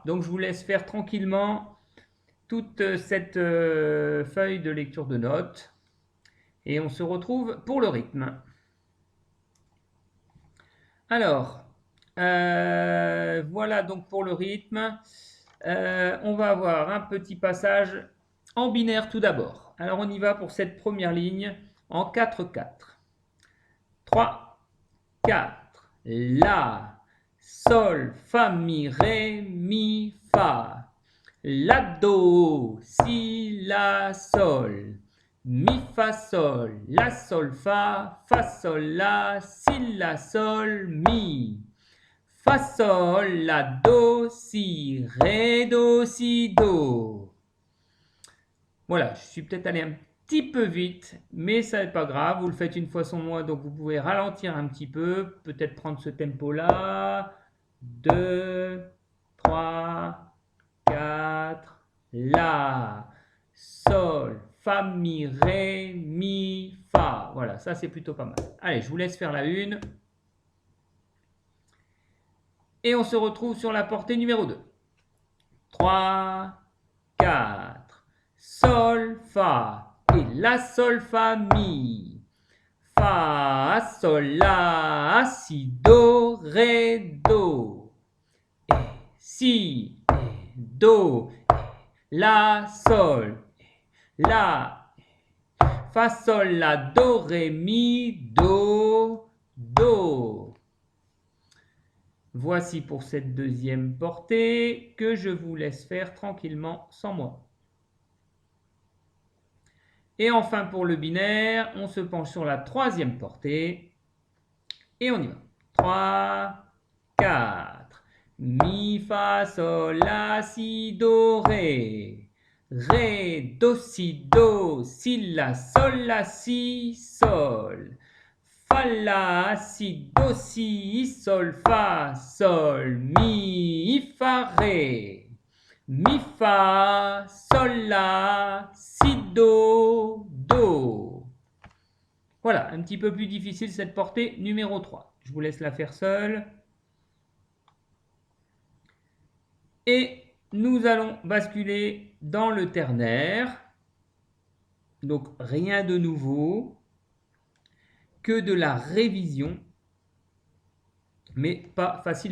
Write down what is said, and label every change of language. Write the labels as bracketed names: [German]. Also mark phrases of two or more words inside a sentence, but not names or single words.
[French] Donc je vous laisse faire tranquillement toute cette feuille de lecture de notes et on se retrouve pour le rythme. Alors, voilà donc pour le rythme. On va avoir un petit passage en binaire tout d'abord. Alors on y va pour cette première ligne en 4-4. 3, 4. La, sol, fa, mi, ré, mi, fa. La, do, si, la, sol. Mi, fa, sol. La, sol, fa. Fa, sol, la. Si, la, sol, mi. Fa, sol, la, do, si. Ré, do, si, do. Voilà, je suis peut-être allé un petit peu vite, mais ça n'est pas grave. Vous le faites une fois sans moi, donc vous pouvez ralentir un petit peu. Peut-être prendre ce tempo-là. 2, 3, 4. La, sol, fa, mi, ré, mi, fa. Voilà, ça c'est plutôt pas mal. Allez, je vous laisse faire la une. Et on se retrouve sur la portée numéro 2. 3, 4. Sol, fa. Et la, sol, fa, mi. Fa, sol, la, si, do, ré, do. Et si, et do, et la, sol, la, fa, sol, la, do, ré, mi, do, do. Voici pour cette deuxième portée que je vous laisse faire tranquillement sans moi. Et enfin pour le binaire, on se penche sur la troisième portée et on y va. 3, 4. Mi, fa, sol, la, si, do, ré. Ré, do, si, la, si, sol. Fa, la, si, do, si, sol, fa, sol, mi, fa, ré. Mi, fa, sol, la, si, do, do. Voilà, un petit peu plus difficile cette portée numéro 3. Je vous laisse la faire seule. Et nous allons basculer dans le ternaire. Donc rien de nouveau, que de la révision, mais pas facile.